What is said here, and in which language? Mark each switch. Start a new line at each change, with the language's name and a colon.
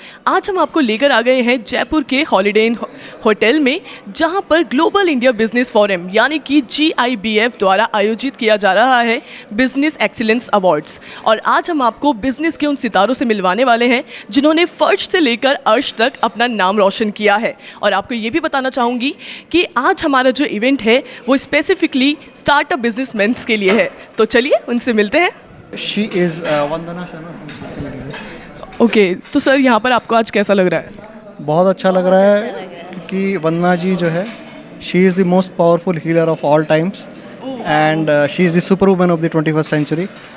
Hindi: आज हम आपको लेकर आ गए हैं जयपुर के हॉलिडे इन होटल में, जहां पर ग्लोबल इंडिया बिजनेस फोरम यानी कि GIBF द्वारा आयोजित किया जा रहा है बिजनेस एक्सीलेंस अवार्ड्स। और आज हम आपको बिजनेस के उन सितारों से मिलवाने वाले हैं जिन्होंने फर्श से लेकर अर्श तक अपना नाम रोशन किया है। और आपको ये भी बताना चाहूँगी कि आज हमारा जो इवेंट है वो स्पेसिफिकली स्टार्टअप बिजनेसमैन के लिए है। तो चलिए उनसे मिलते हैं।
English: She is Vandana Sharma from CCMA।
Hindi: Okay, तो सर यहाँ पर आपको आज कैसा लग रहा है? बहुत अच्छा लग रहा है क्योंकि वंदना जी जो है,
English: She is the most powerful healer of all times and she is the super woman of the 21st century.